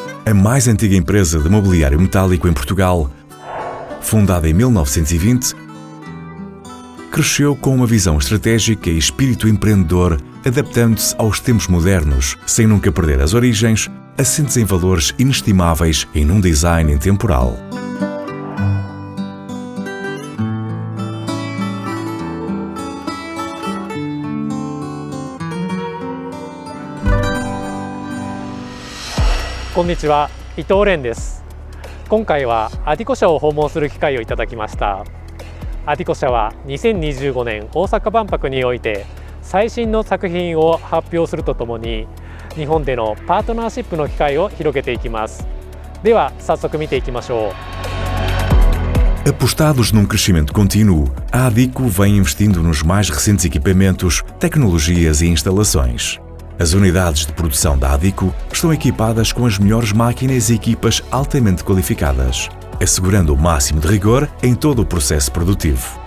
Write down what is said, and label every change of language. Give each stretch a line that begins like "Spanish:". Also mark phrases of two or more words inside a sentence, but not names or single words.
Portuguese: a mais antiga empresa de mobiliário metálico em Portugal, fundada em 1920, cresceu com uma visão estratégica e espírito empreendedor, adaptando-se aos tempos modernos, sem nunca perder as origens, assentes em valores inestimáveis e num design intemporal.
Japanese: こんにちは、伊藤蓮です。今回はアディコ社を訪問する機会をいただきました。アディコ社は2025年大阪万博において最新の作品を発表するとともに、日本でのパートナーシップの機会を広げていきます。では早速見ていきましょ
Portuguese: う。Apostados num crescimento contínuo, a Adico vem investindo nos mais recentes equipamentos, tecnologias e instalações. As unidades de produção da Adico estão equipadas com as melhores máquinas e equipas altamente qualificadas, assegurando o máximo de rigor em todo o processo produtivo.